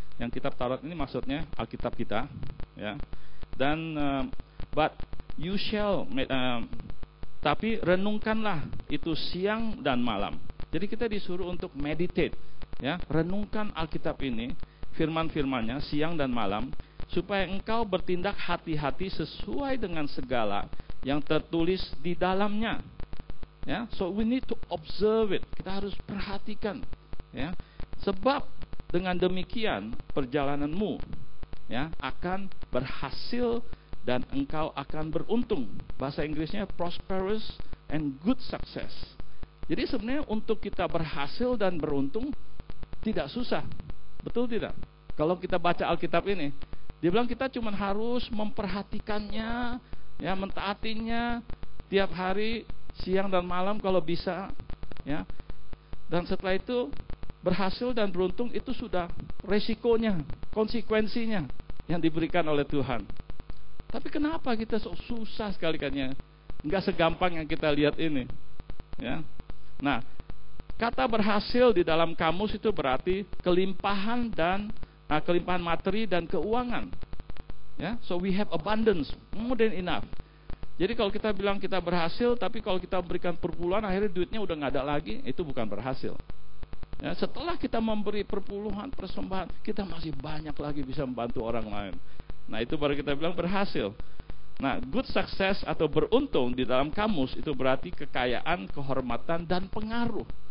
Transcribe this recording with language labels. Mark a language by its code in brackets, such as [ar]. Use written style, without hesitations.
[id] Yang kitab Taurat ini maksudnya Alkitab kita. Ya. Dan [en] but you shall [id] tapi renungkanlah itu siang dan malam. Jadi kita disuruh untuk meditate, ya, renungkan Alkitab ini, firman-firmannya siang dan malam, supaya engkau bertindak hati-hati sesuai dengan segala yang tertulis di dalamnya. [en] Ya, so we need to observe it. [id] Kita harus perhatikan, ya. Sebab dengan demikian perjalananmu, ya, akan berhasil dan engkau akan beruntung. Bahasa Inggrisnya [en] prosperous and good success. [id] Jadi sebenarnya untuk kita berhasil dan beruntung tidak susah. Betul tidak? Kalau kita baca Alkitab ini, dia bilang kita cuma harus memperhatikannya, ya, mentaatinya tiap hari, siang dan malam kalau bisa, ya. Dan setelah itu berhasil dan beruntung itu sudah resikonya, konsekuensinya. yang diberikan oleh Tuhan. Tapi kenapa kita susah sekali kan ya? Enggak segampang yang kita lihat ini. Ya. Nah, kata berhasil di dalam kamus itu berarti kelimpahan dan kelimpahan materi dan keuangan. [en] Ya, so we have abundance, more than enough. [id] Jadi kalau kita bilang kita berhasil, tapi kalau kita berikan perpuluhan, akhirnya duitnya udah nggak ada lagi, itu bukan berhasil. Ya, setelah kita memberi perpuluhan, persembahan, kita masih banyak lagi bisa membantu orang lain. Nah, itu baru kita bilang berhasil. Nah, good success atau beruntung di dalam kamus itu berarti kekayaan, kehormatan, dan pengaruh.